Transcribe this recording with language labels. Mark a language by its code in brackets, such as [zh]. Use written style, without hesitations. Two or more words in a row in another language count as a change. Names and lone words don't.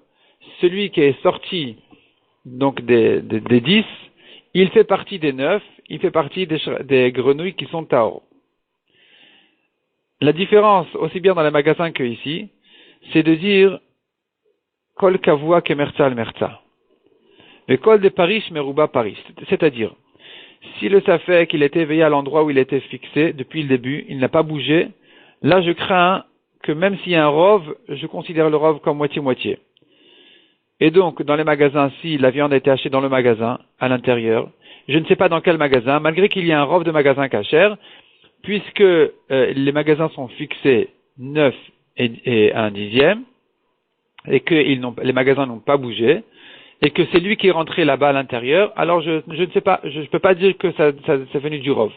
[fr] Celui qui est sorti, donc des 10, il fait partie des 9, il fait partie des grenouilles qui sont taor. La différence, aussi bien dans les magasins que ici, c'est de dire [he] כל קבוע כמחצה על מחצה. [fr] Mais [he] כל דפריש מרובא פריש. [fr] C'est-à-dire, si le safek il était éveillé à l'endroit où il était fixé depuis le début, il n'a pas bougé, là je crains que même s'il y a un rov, je considère le rov comme moitié-moitié. Et donc, dans les magasins, si la viande a été achetée dans le magasin, à l'intérieur, je ne sais pas dans quel magasin, malgré qu'il y ait un rov de magasin kasher, puisque les magasins sont fixés 9 et 1/10, et que les magasins n'ont pas bougé, et que c'est lui qui est rentré là-bas à l'intérieur, alors je ne sais pas, je ne peux pas dire que ça c'est venu du rov.